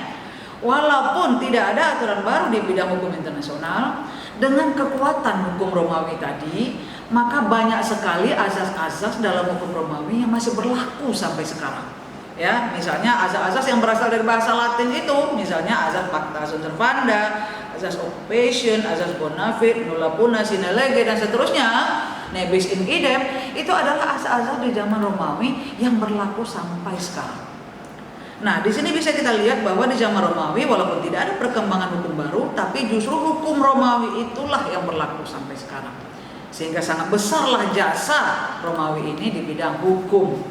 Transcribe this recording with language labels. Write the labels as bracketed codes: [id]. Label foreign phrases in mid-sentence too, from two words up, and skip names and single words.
[id] Walaupun tidak ada aturan baru di bidang hukum internasional, dengan kekuatan hukum Romawi tadi, maka banyak sekali azas-azas dalam hukum Romawi yang masih berlaku sampai sekarang. Ya, misalnya azas-azas yang berasal dari bahasa Latin itu, misalnya azas [la] pacta sunt servanda, [id] azas occupation, azas [la] bona fide, nulla puna sine lege, [id] dan seterusnya, [la] nebis in idem, [id] itu adalah azas-azas di zaman Romawi yang berlaku sampai sekarang. Nah, di sini bisa kita lihat bahwa di zaman Romawi walaupun tidak ada perkembangan hukum baru, tapi justru hukum Romawi itulah yang berlaku sampai sekarang. Sehingga sangat besarlah jasa Romawi ini di bidang hukum.